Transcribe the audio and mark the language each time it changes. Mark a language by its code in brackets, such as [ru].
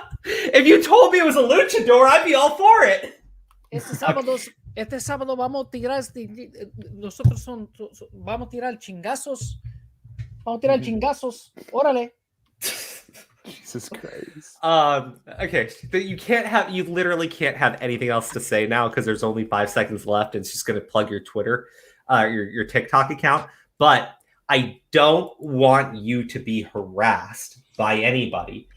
[en] If you told me it was a luchador, I'd be all for it. [es] Este sábado vamos a tirar, nosotros vamos a tirar chingazos. Vamos a tirar chingazos. Órale. [en] Jesus Christ. Okay, you literally can't have anything else to say now because there's only 5 seconds left and it's just going to plug your Twitter, your TikTok account. But I don't want you to be harassed by anybody.